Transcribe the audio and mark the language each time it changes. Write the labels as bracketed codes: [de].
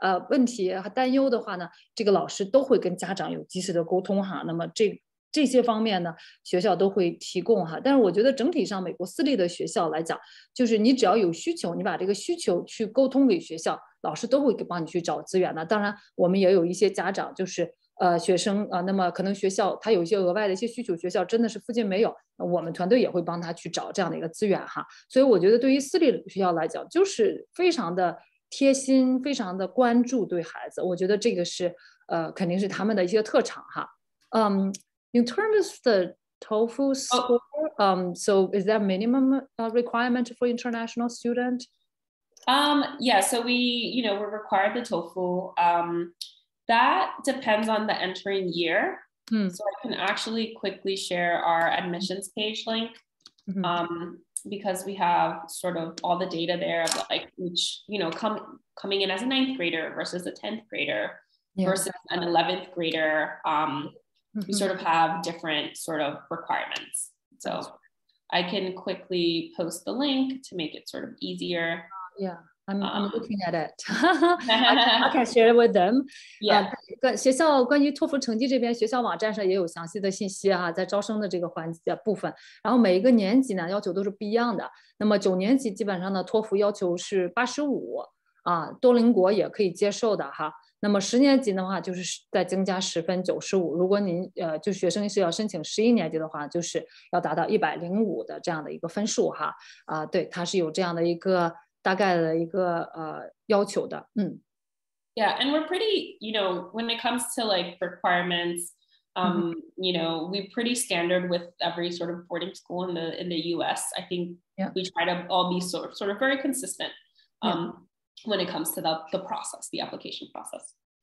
[zh] 问题和担忧的话呢，这个老师都会跟家长有及时的沟通哈。那么这些方面呢，学校都会提供哈。但是我觉得整体上，美国私立的学校来讲，就是你只要有需求，你把这个需求去沟通给学校，老师都会帮你去找资源的。当然，我们也有一些家长就是学生那么可能学校他有一些额外的一些需求，学校真的是附近没有，我们团队也会帮他去找这样的一个资源哈。所以我觉得对于私立的学校来讲，就是非常的贴心，非常的关注对孩子。我觉得这个是肯定是他们的一些特长哈。 [en] In terms of the TOEFL score, so is that minimum requirement for international student? Yeah, so we're required the TOEFL. That depends on the entering year. So I can actually quickly share our admissions page link because we have sort of all the data there of like each, coming in as a 9th grader versus a 10th grader versus an 11th grader. We sort of have different sort of requirements. So I can quickly post the link to make it sort of easier. Yeah, I'm looking at it. I can share it with them. Yeah. [zh] 学校关于托福成绩这边，学校网站上也有详细的信息哈，在招生的这个环节部分。然后每一个年级呢，要求都是不一样的。那么9年级基本上呢，托福要求是85啊，多邻国也可以接受的哈。那么10年级的话，就是再增加10分95。如果您就学生是要申请11年级的话，就是要达到105的这样的一个分数哈。对，它是有这样的一个大概的一个要求的。 [en] Yeah, and we're pretty, when it comes to like requirements, we're pretty standard with every sort of boarding school in the US. I think we try to all be sort of very consistent. When it comes to the process, the application process.